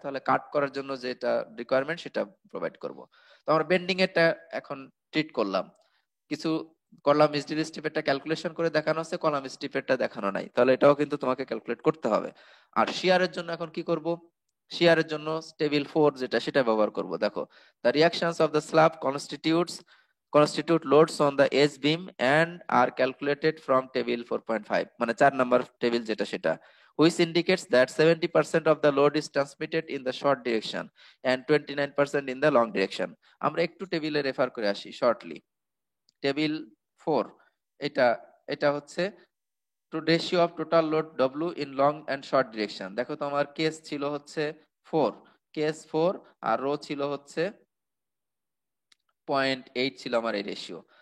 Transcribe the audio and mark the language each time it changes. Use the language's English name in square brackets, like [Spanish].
[Bangla] তাহলে কাট করার জন্য যেটা রিকোয়ারমেন্ট সেটা প্রোভাইড করব। তো আমরা বেন্ডিং এরটা এখন ট্রিট করলাম, কিছু কলাম মিডল স্টিপেরটা ক্যালকুলেশন করে দেখানো আছে, কলাম স্টিপেরটা দেখানো নাই, তাহলে এটাও কিন্তু তোমাকে ক্যালকুলেট করতে হবে। আর শিয়ারের জন্য এখন কি করব, শিয়ারের জন্য টেবিল 4 যেটা সেটা ব্যবহার করব। [English] দেখো, the reactions of the slab constitute loads on the edge beam and are calculated from table 4.5, [Bangla] মানে 4 নাম্বার টেবিল যেটা সেটা, [English] which indicates that 70% of the load is transmitted in the short direction and 29% in the long direction। [Bangla] আমরা একটু টেবিলে refer করে আসি shortly. Table 4, এটা এটা হচ্ছে [English] To ratio of total load W in long and short direction. [Bangla] দেখো তো আমার কেস ছিল হচ্ছে 4, কেস 4, আর রো ছিল হচ্ছে 0.8 ছিল আমার এই রেশিও।